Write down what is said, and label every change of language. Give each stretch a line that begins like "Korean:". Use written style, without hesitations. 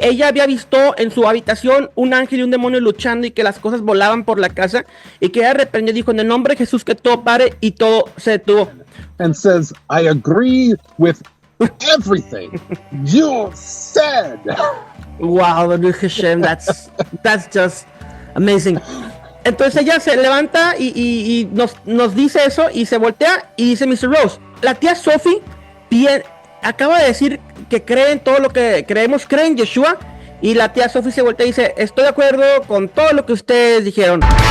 Spanish: ella había visto en su habitación un ángel y un demonio luchando y que las cosas volaban por la casa y que ella reprendió y dijo en el nombre de Jesús que todo pare y todo se detuvo.
English: And says, I agree with everything you said. Wow, Baruch Hashem, that's just amazing.
Spanish: Entonces ella se levanta y nos dice eso y se voltea y dice Mr. Rose, la tía Sophie acaba de decir que cree en todo lo que creemos, cree en Yeshua, y la tía Sophie se voltea y dice, estoy de acuerdo con todo lo que ustedes dijeron.